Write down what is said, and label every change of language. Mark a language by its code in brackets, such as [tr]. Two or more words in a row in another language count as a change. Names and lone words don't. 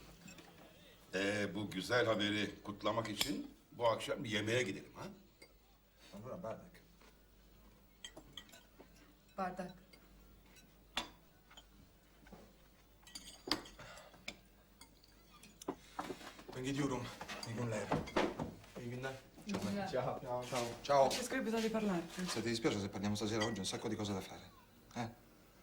[tr] Bu güzel haberi kutlamak için bu akşam bir yemeğe gidelim ha? [it] Allora, bardak. [tr] Bardak. Ben gidiyorum. İyi günler. İyi günler. [it] Ciao. Ciao. Francesco, hai bisogno di parlarti. Se ti dispiace se parliamo stasera, oggi ho un sacco di cose da fare.